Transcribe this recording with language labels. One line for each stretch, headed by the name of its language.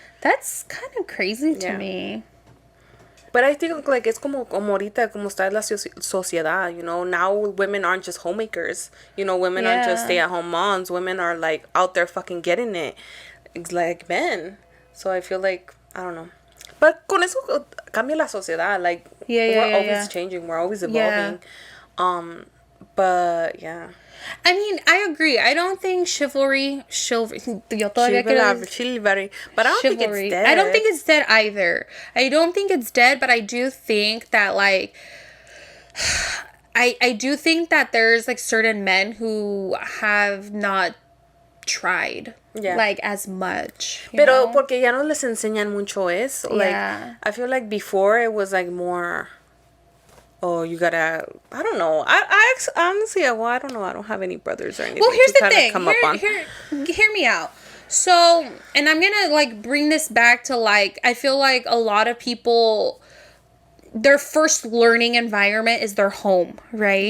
English: That's kind of crazy to me. But I think like it's
Spanish: como ahorita como está la sociedad,
English: you know. Now women aren't just homemakers, you know. Women aren't just stay-at-home moms. Women are like out there fucking getting it, like men. So I feel like, I don't know.
Spanish: But con eso cambia la sociedad.
English: Like we're always changing. We're always evolving. But yeah. I mean, I agree. I don't think chivalry. But I don't think it's dead. I don't think it's dead either. I don't think it's dead, but I do think that like I do think that there's like certain men who have not tried like as much.
Spanish: Pero porque ya no les enseñan mucho eso.
English: Like I feel like before it was like more, oh, you gotta, I don't know. I honestly, well, I don't know. I don't have any brothers or anything. Well, here's the thing. Hear me out. So, and I'm gonna like bring this back to like, I feel like a lot of people, their first learning environment is their home, right?